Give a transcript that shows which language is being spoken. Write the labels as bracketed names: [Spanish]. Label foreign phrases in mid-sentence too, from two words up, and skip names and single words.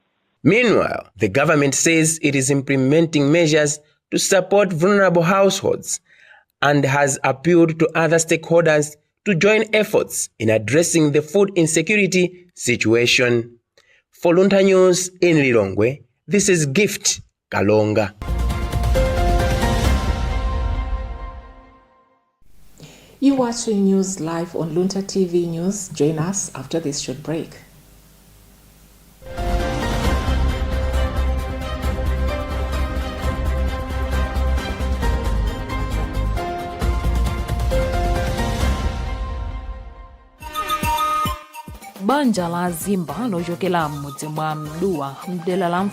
[English] Meanwhile, the government says it is implementing measures to support vulnerable households and has appealed to other stakeholders to join efforts in addressing the food insecurity situation. For Luntha News in Lilongwe, this is Gift Kalonga. You're watching news live on Luntha TV News. Join us after this short break. [Nyanja] Banja la Zimba lochokera m'mudzi mwa Mduwa mdera la